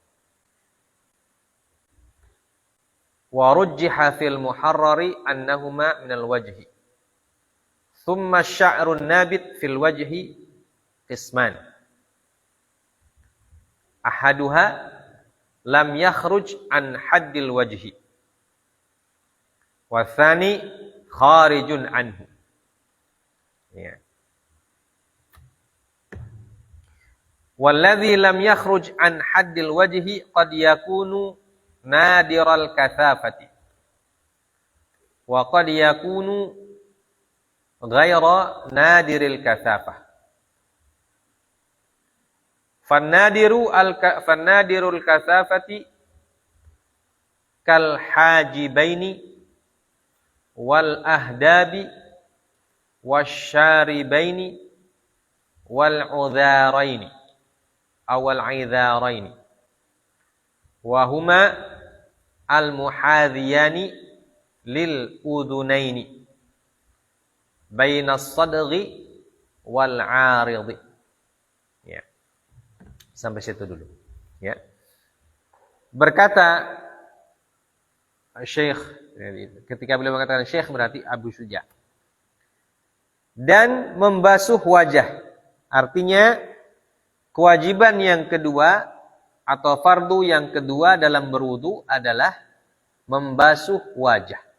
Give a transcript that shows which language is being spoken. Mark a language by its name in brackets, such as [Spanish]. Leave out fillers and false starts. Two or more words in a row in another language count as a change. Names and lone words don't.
[Arabic] ورجح في المحرر أنهما من الوجه ثم شعر نابت في الوجه قسمان أحدهما لم يخرج عن حد الوجه والثاني خارج عنه. Ya. والذي لم يخرج عن حد الوجه قد يكون نادر الكثافة وقد يكون غير نادر الكثافة. فالنادر الكثافة كالحاجبين والأهداب والشاربين والعذارين أو العذارين وهما المحاذيان للأذنين بين الصدغ والعارض. [Indonesian] Ya. Sampai situ dulu. Ya. Berkata Syekh, ketika beliau mengatakan Syekh berarti Abu Syuja. Dan membasuh wajah. Artinya kewajiban yang kedua atau fardu yang kedua dalam berwudu adalah membasuh wajah.